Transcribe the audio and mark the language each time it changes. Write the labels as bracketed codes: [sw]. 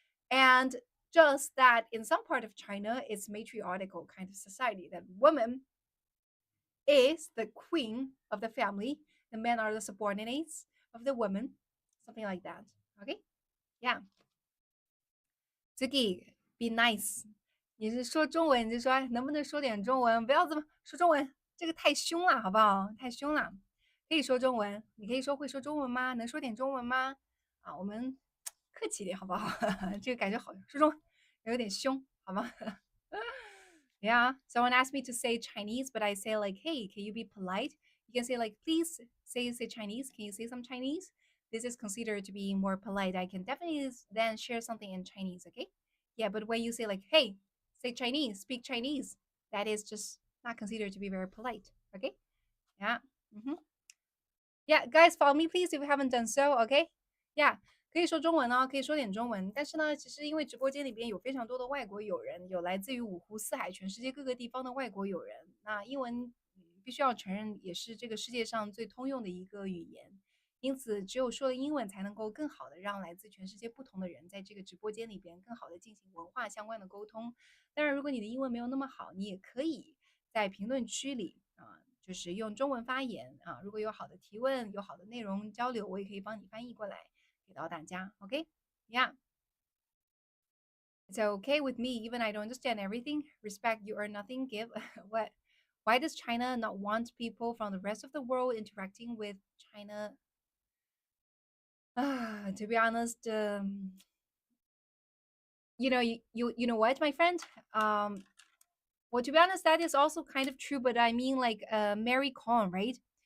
[en] And just that in some part of China, it's matriarchal kind of society that woman is the queen of the family, the men are the subordinates of the woman, something like that. Okay, yeah. Zuki, be nice. [zh] 你是说中文，你就说能不能说点中文？不要这么说中文，这个太凶了，好不好？太凶了。可以说中文，你可以说会说中文吗？能说点中文吗？啊，我们客气一点，好不好？这个感觉好说中文有点凶，好吗？ [en] Yeah, someone asked me to say Chinese, but I say like, hey, can you be polite? You can say like, please say Chinese. Can you say some Chinese? This is considered to be more polite. I can definitely then share something in Chinese, okay? Yeah, but when you say like, hey, say Chinese, speak Chinese, that is just not considered to be very polite, okay? Yeah. Yeah, guys, follow me, please, if you haven't done so, okay? Yeah. [zh] 可以说中文呢，可以说点中文，但是呢，其实因为直播间里边有非常多的外国友人，有来自于五湖四海、全世界各个地方的外国友人，那英文必须要承认也是这个世界上最通用的一个语言，因此只有说了英文才能够更好的让来自全世界不同的人在这个直播间里边更好的进行文化相关的沟通。当然，如果你的英文没有那么好，你也可以在评论区里就是用中文发言啊。如果有好的提问，有好的内容交流，我也可以帮你翻译过来。给到大家 [en] OK yeah it's okay with me even I don't understand everything respect you earn nothing give what why does China not want people from the rest of the world interacting with China to be honest you know what my friend well to be honest that is also kind of true but I mean like Mary Kong right.